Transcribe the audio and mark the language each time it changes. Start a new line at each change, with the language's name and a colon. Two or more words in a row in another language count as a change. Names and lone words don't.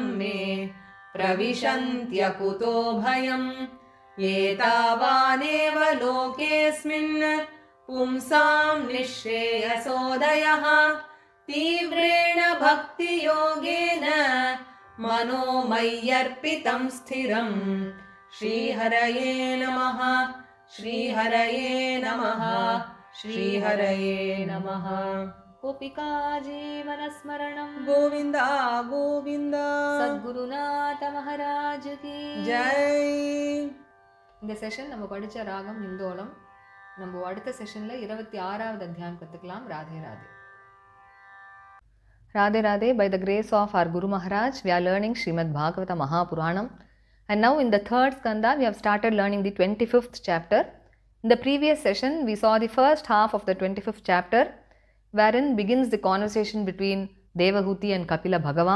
Sanskrit: मे प्रविशन्त्यकुतो भयम् एतावानेव लोकेऽस्मिन् पुंसां निःश्रेयसोदयः तीव्रेण भक्तियोगेन मनोमय्यर्पितं स्थिरम् श्रीहरये नमः श्रीहरये नमः श्रीहरये नमः गोपिका जीवनस्मरणं गोविन्द गोविन्द
Hindi: सद्गुरुनाथ महाराज की जय
Tamil: இந்த செஷன் நம்ம படிச்ச ராகம் இந்தோலம். நம்ம அடுத்த செஷன்ல 26வது அத்தியாயம் கத்துக்கலாம். ராதே ராதே.
English: Radhe Radhe. By the grace of our Guru Maharaj, we are learning Srimad Bhagavata Mahapuranam. And now in the third skanda, we have started learning the 25th chapter. In the previous session, we saw the first half of the 25th chapter, wherein begins the conversation between Devahuti and Kapila Bhagavan.